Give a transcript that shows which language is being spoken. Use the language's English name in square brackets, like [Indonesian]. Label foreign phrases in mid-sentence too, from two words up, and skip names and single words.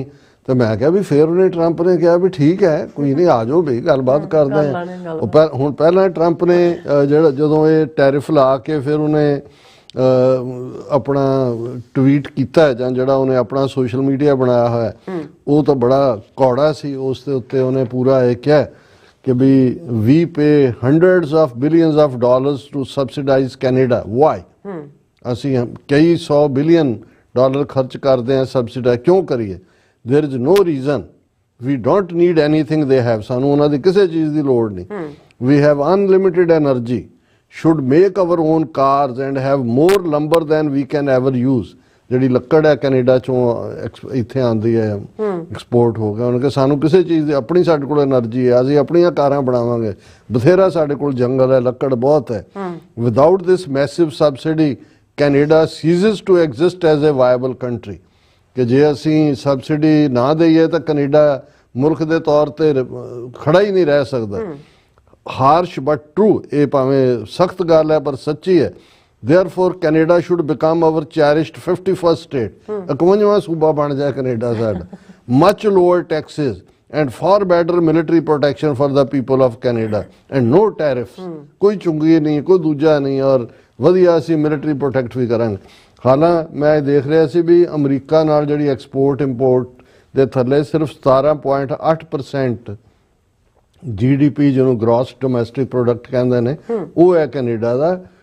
[Punjabi] ਤੇ ਮੈਂ ਕਿਹਾ ਵੀ ਫਿਰ ਉਹਨੇ ਟਰੰਪ ਨੇ ਕਿਹਾ ਵੀ ਠੀਕ ਹੈ ਕੋਈ ਨਹੀਂ, ਆ ਜਾਓ ਵੀ ਗੱਲਬਾਤ ਕਰਦੇ ਆ। ਹੁਣ ਪਹਿਲਾਂ ਟਰੰਪ ਨੇ ਜਦੋਂ ਇਹ ਟੈਰਿਫ ਲਾ ਕੇ ਫਿਰ ਉਹਨੇ ਆਪਣਾ ਟਵੀਟ ਕੀਤਾ, ਜਾਂ ਜਿਹੜਾ ਉਹਨੇ ਆਪਣਾ [English] social media [Punjabi] ਬਣਾਇਆ ਹੋਇਆ, ਉਹ ਤਾਂ ਬੜਾ ਕੌੜਾ ਸੀ। ਉਸ ਦੇ ਉੱਤੇ ਉਹਨੇ ਪੂਰਾ ਇਹ ਕਿਹਾ ਕਿ ਵੀ [English] we pay hundreds of billions of dollars to subsidize Canada. Why? [Punjabi] ਅਸੀਂ ਕਈ 100 ਬਿਲੀਅਨ ਡਾਲਰ ਖਰਚ ਕਰਦੇ ਹਾਂ ਸਬਸਿਡਾਈਜ਼ ਕਿਉਂ ਕਰੀਏ? [English] There is no reason. We don't need anything they have. [Punjabi] ਸਾਨੂੰ ਉਹਨਾਂ ਦੀ ਕਿਸੇ ਚੀਜ਼ ਦੀ ਲੋੜ ਨਹੀਂ। [English] We have unlimited energy. Should make our own cars and have more lumber than we can ever use. [Punjabi] ਜਿਹੜੀ ਲੱਕੜ ਹੈ ਕੈਨੇਡਾ ਚੋਂ ਇੱਥੇ ਆਉਂਦੀ ਹੈ, ਐਕਸਪੋਰਟ ਹੋ ਗਿਆ। ਉਹਨਾਂ ਕਿ ਸਾਨੂੰ ਕਿਸੇ ਚੀਜ਼ ਦੀ ਆਪਣੀ, ਸਾਡੇ ਕੋਲ એનર્ਜੀ ਹੈ, ਅਸੀਂ ਆਪਣੀਆਂ ਕਾਰਾਂ ਬਣਾਵਾਂਗੇ, ਬਥੇਰਾ ਸਾਡੇ ਕੋਲ ਜੰਗਲ ਹੈ, ਲੱਕੜ ਬਹੁਤ ਹੈ। [English] Without this massive subsidy Canada ceases to exist as a viable country. [Punjabi] ਕਿ ਜੇ ਅਸੀਂ ਸਬਸਿਡੀ ਨਾ ਦਈਏ ਤਾਂ ਕੈਨੇਡਾ ਮੁਲਕ ਦੇ ਤੌਰ ਤੇ ਖੜਾ ਹੀ ਨਹੀਂ ਰਹਿ ਸਕਦਾ। [English] Harsh but true, [Punjabi] ਇਹ ਭਾਵੇਂ ਸਖਤ ਗੱਲ ਹੈ ਪਰ ਸੱਚੀ ਹੈ। [English] Therefore, Canada should become our cherished 51st state. [Punjabi] 51ਵਾਂ ਸੂਬਾ ਬਣ ਜਾਏ ਕੈਨੇਡਾ ਸਾਡਾ। [English] Much lower taxes and far better military protection for the people of Canada and no tariffs. [Punjabi] ਕੋਈ ਚੁੰਗੀ ਨਹੀਂ, ਕੋਈ ਦੂਜਾ ਨਹੀਂ, ਔਰ ਵਧੀਆ ਅਸੀਂ [English] military protect [Punjabi] ਵੀ ਕਰਾਂਗੇ। ਹਾਲਾਂਕਿ ਮੈਂ ਦੇਖ ਰਿਹਾ ਸੀ ਵੀ ਅਮਰੀਕਾ ਨਾਲ ਜਿਹੜੀ [English] export import [Punjabi] ਦੇ ਥੱਲੇ ਸਿਰਫ 17.8% GDP ਜਿਹਨੂੰ [English] gross domestic product [Punjabi] ਕਹਿੰਦੇ ਨੇ, ਉਹ ਹੈ ਕੈਨੇਡਾ ਦਾ।